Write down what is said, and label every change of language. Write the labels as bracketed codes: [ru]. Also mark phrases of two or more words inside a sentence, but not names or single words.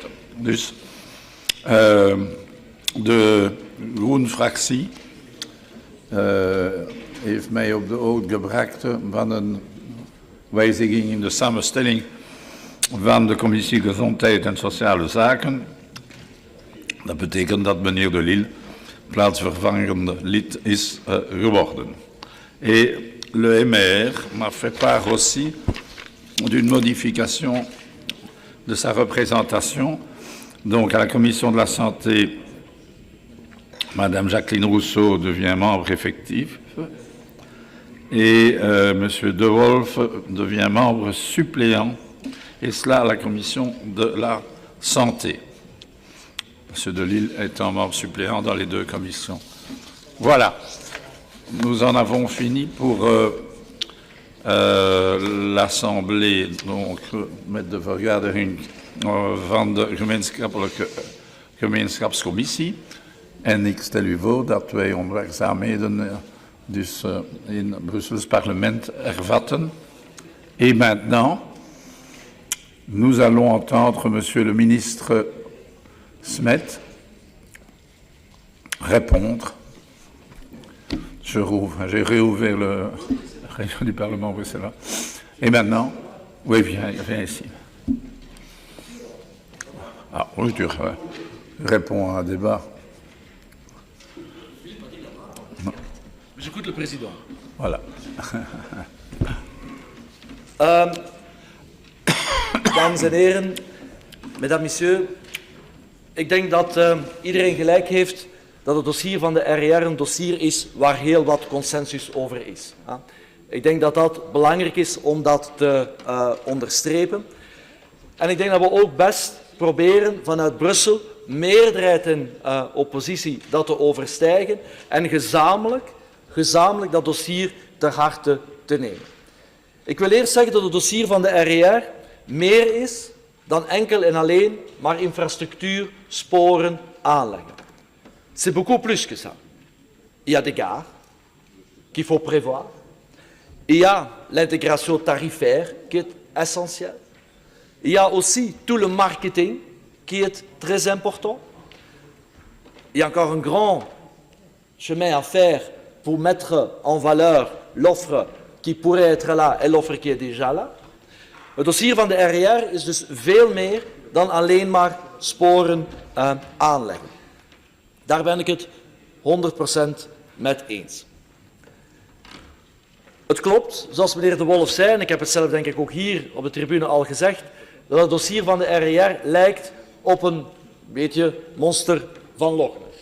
[nl] Dus de Groen-fractie heeft mij op de hoogte gebracht van een wijziging in de samenstelling van de commissie Gezondheid en Sociale Zaken. Dat betekent dat meneer De Lille plaatsvervangende lid is geworden. [fr] Et le MR m'a fait part aussi d'une modification de sa représentation. Donc à la commission de la santé, Madame Jacqueline Rousseau devient membre effectif et Monsieur De Wolf devient membre suppléant, et cela à la commission de la santé. Monsieur De Lille étant membre suppléant dans les deux commissions. Voilà, nous en avons fini pour l'Assemblée, donc [nl] met de vergadering van de gemeenschapscommissie. En ik stel u voor dat wij onze werkzaamheden dus in het Brussels parlement hervatten. [fr] Et maintenant, nous allons entendre Monsieur le ministre Smet répondre. J'ai réouvert le réunion du Parlement bruxellois. Et maintenant, oui, viens ici. Ah oui, tu réponds à un débat. J'écoute le président. Voilà. [nl] Dames en heren, [fr] mesdames, messieurs, [nl] ik denk dat iedereen gelijk heeft dat het dossier van de RER een dossier is waar heel wat consensus over is. Ik denk dat dat belangrijk is om dat te onderstrepen. En ik denk dat we ook best proberen vanuit Brussel meerderheid en oppositie dat te overstijgen en gezamenlijk dat dossier ter harte te nemen. Ik wil eerst zeggen dat het dossier van de RER meer is dan enkel en alleen maar infrastructuur, sporen aanleggen. [fr] C'est beaucoup plus que ça. Il y a des gares qu'il faut prévoir. Il y a l'intégration tarifaire qui est essentielle. Il y a aussi tout le marketing qui est très important. Il y a encore un grand chemin à faire pour mettre en valeur l'offre qui pourrait être là et l'offre qui est déjà là. [nl] Het dossier van de RER is dus veel meer dan alleen maar sporen aanleggen. Daar ben ik het 100% mee eens. Het klopt, zoals meneer De Wolf zei, en ik heb het zelf denk ik ook hier op de tribune al gezegd, dat het dossier van de RER lijkt op een beetje monster van Loch Ness.